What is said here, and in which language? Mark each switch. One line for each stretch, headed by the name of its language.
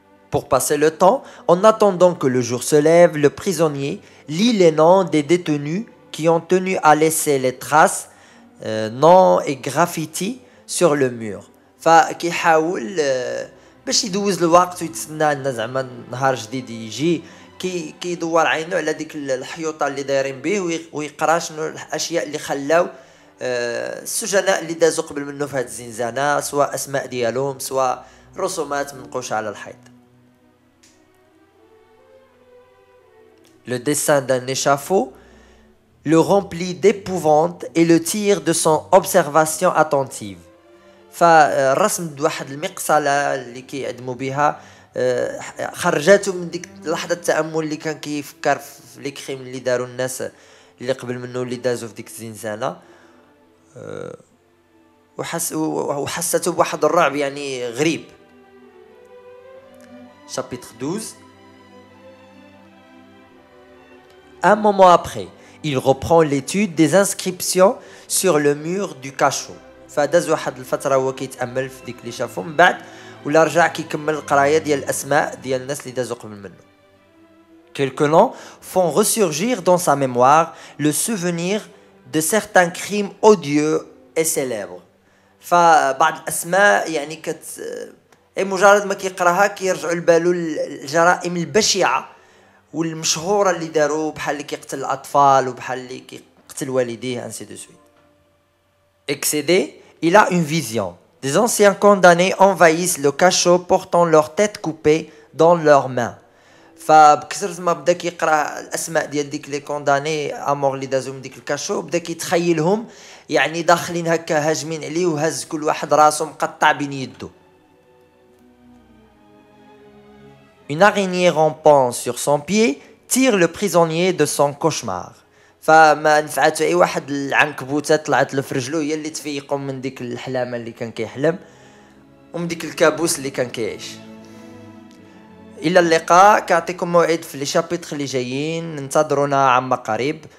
French: Pour passer le temps, en attendant que le jour se lève, le prisonnier lit les noms des détenus qui ont tenu à laisser les traces, noms et graffitis sur le mur.
Arabic: فكيحاول باش يدوز الوقت ويتسنى ان زعما نهار جديد يجي، كيدور عينو على ديك الحيوطه اللي دايرين به ويقرا شنو الاشياء اللي خلاو السجناء اللي دازو قبل منه في هاد الزنزانه، سواء اسماء ديالهم سواء رسومات منقوشه على الحيط.
French: Le dessin d'un échafaud le remplit d'épouvante et le tire de son observation attentive.
Arabic: فالرسم واحد المقصله اللي كيعدموا بها خرجاتو من ديك لحظه التامل اللي كان كيفكر في لي كريم اللي داروا الناس اللي قبل منه اللي دازوا في ديك الزنزانه، وحسته بواحد الرعب يعني غريب.
French: chapitre 12. Un moment après, il reprend l'étude des inscriptions sur le mur du cachot.
Arabic: فداز واحد الفتره هو كيتامل في ديك اللي شافو، من بعد ولا رجع كيكمل القرايه ديال الاسماء ديال الناس اللي دازو قبل منه.
French: Quelques noms font ressurgir dans sa mémoire le souvenir de certains crimes odieux et célèbres.
Arabic: فبعض الاسماء يعني مجرد ما كيقراها كيرجعوا لبالو الجرائم البشعه والمشهوره اللي داروا، بحال اللي كيقتل الاطفال وبحال اللي كيقتل والديه
French: ainsi de suite. Excédé, il a une vision. Des anciens condamnés envahissent le cachot portant leur tête coupée dans leurs mains.
Arabic: فبكثرة ما بدا كيقرا الاسماء ديال ديك لي كونداني امور اللي دازو من ديك الكاشو، بدا كيتخيلهم يعني داخلين هكا هاجمين عليه وهز كل واحد راسو مقطع بين يدو.
French: Une araignée rampant sur son pied tire le prisonnier de son cauchemar.
Arabic: فما نفعته اي واحد العنكبوته طلعت له في رجلو هي اللي تفيقو من ديك الحلامه اللي كان كيحلم ومن ديك الكابوس اللي كان كيعيش. الى اللقاء، كنعطيكم موعد في لي شابيتر اللي جايين، انتظرونا عما قريب.